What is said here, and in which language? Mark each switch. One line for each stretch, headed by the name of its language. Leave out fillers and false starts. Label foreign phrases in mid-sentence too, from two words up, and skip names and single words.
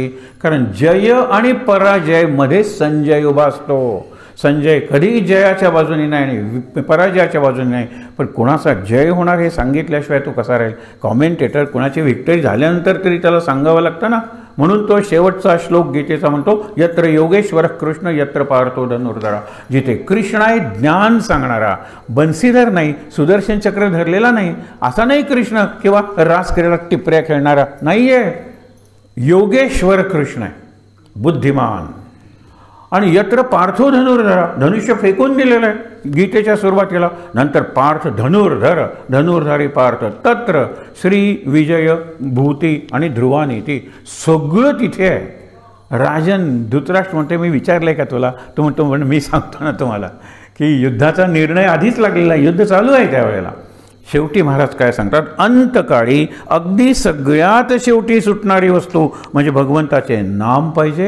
Marathi: कारण जय आणि पराजय मध्ये संजय उभा असतो. संजय कधीही जयाच्या बाजूने नाही आणि पराजयाच्या बाजूने नाही. पण कोणाचा जय होणार हे सांगितल्याशिवाय तो कसा राहील? कॉमेंटेटर कोणाची व्हिक्टरी झाल्यानंतर तरी त्याला सांगावं लागतं ना. म्हणून तो शेवटचा श्लोक गीतेचा म्हणतो,
Sanskrit: यत्र योगेश्वर कृष्ण यत्र पार्थो धनुर्धरा.
Marathi: जिथे कृष्ण आहे, ज्ञान सांगणारा, बन्सीधर नाही, सुदर्शन चक्र धरलेला नाही, असा नाही कृष्ण किंवा रासक्रीडेत टिपऱ्या खेळणारा नाही आहे. योगेश्वर कृष्ण आहे, बुद्धिमान. आणि
Sanskrit: यत्र पार्थो धनुर्धरा,
Marathi: धनुष्य फेकून दिलेलं आहे गीतेच्या सुरुवातीला. नंतर पार्थ धनुर्धर, धनुर्धारी पार्थ,
Sanskrit: तत्र श्री विजय भूती
Marathi: आणि ध्रुवानीती, सगळं तिथे आहे. राजन धृतराष्ट्र म्हणते, मी विचारलंय का तुला? तो म्हणतो, मी सांगतो ना तुम्हाला की युद्धाचा निर्णय आधीच लागलेला आहे, युद्ध चालू आहे त्यावेळेला. शेवटी महाराज काय सांगतात? अंतकाळी अगदी सगळ्यात शेवटी सुटणारी वस्तू म्हणजे भगवंताचे नाम पाहिजे.